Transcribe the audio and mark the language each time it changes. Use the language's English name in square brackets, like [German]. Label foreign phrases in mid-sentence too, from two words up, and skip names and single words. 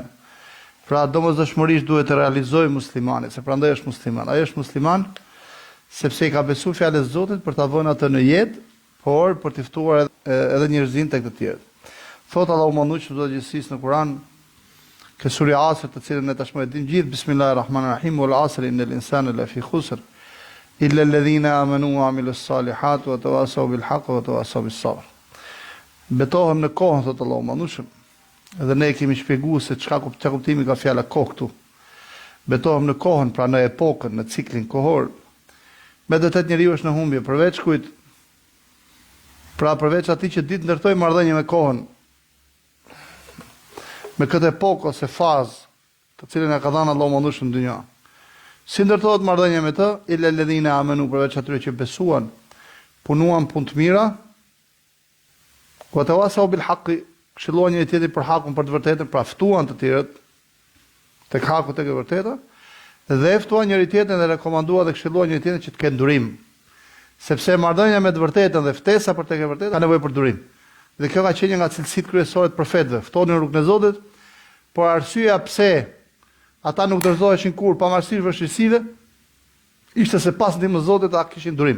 [Albanian] Pra domosdoshmërisht duhet të realizojë muslimani, se prandaj është musliman. Ai është musliman sepse i ka besuar fjalën e Zotit për ta vënë atë në jetë, por për të ftuar edhe njerëzin tek të tjerët. Thot Allahu mëndushëm Zoti i gjithësisë në Kur'an, ke sura Asr, të cilën ne tashmë e dimë gjithë, [Arabic] بسم الله الرحمن الرحيم، والعصر إن الإنسان لفي خسر إلا الذين آمنوا وعملوا الصالحات وتواصوا بالحق وتواصوا بالصبر. [Albanian] Betohem në kohën, thot Allahu mëndushëm, edhe ne kemi shpjeguar se çka kuptimi ka fjala kohë këtu. Betohem në kohën, pra në epokën, në ciklin kohor. Me të tëtë njeriu është në humbje, përveç kujt? Pra përveç atij që ditë ndërtoi marrëdhënie me kohën, me këtë epokë ose fazë të cilën e ka dhënë Allahu mëndushëm në dynjë. Si ndërtohet marrëdhënia me të? [Arabic] إلا الذين آمنوا, [Albanian] përveç atyre që besuan, punuan punë të mira, [Arabic] وتواصوا بالحق, [Albanian] këshilluan njëri tjetrin për hakun, për të vërtetën, pra ftuan të tjerët tek haku, tek e vërteta, dhe ftuan njëri tjetrin dhe rekomanduan dhe këshilluan njëri tjetrin që të kenë durim. Sepse marrëdhënia me të vërtetën dhe ftesa për tek e vërtetë ka nevojë për durim. Dhe kjo ka qenë një nga cilësitë kryesore të profetëve, ftonin në rrugën e Zotit, por arsyeja pse ata nuk dorëzoheshin kurrë pavarësisht vështirësive, ishte se pas ndihmës së Zotit ata kishin durim.